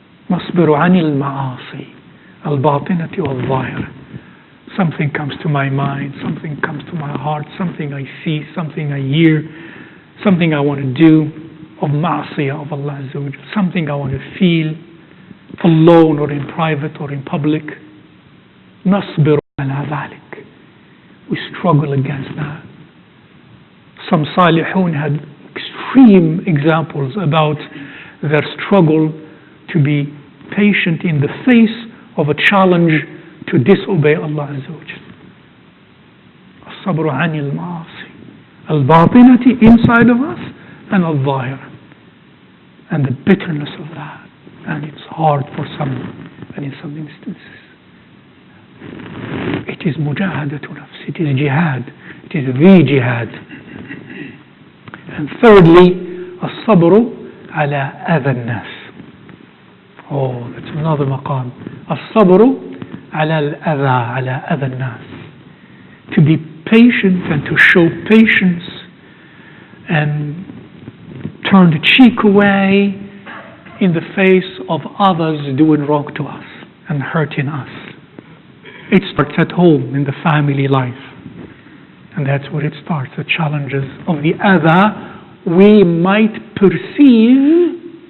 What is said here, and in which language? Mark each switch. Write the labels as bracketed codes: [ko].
[ar] مصبر عن المعاصي الباطنة والظاهرة. [en] Something comes to my mind, something comes to my heart, something I see, something I hear, something I want to do of ma'asiyah of Allah Azza wa Jalla, something I want to feel alone or in private or in public. [ar] نصبر على ذلك. [en] We struggle against that. Some salihun had extreme examples about their struggle to be patient in the face of a challenge to disobey Allah Azza wa Jalla. [ar] الصبر عن المعاصي الباطنة, [en] inside of us, and [ar] الظاهرة, [en] and the bitterness of that. And it's hard for some, and in some instances it is mujahadatu nafs, it is jihad, it is the jihad. And thirdly, [ar] الصبر على أذى الناس. [en] Oh, that's another maqam. [ar] الصبر على الأذى, على أذى الناس. [en] To be patient and to show patience and turn the cheek away in the face of others doing wrong to us and hurting us. It starts at home, in the family life. And that's where it starts, the challenges of the adha we might perceive.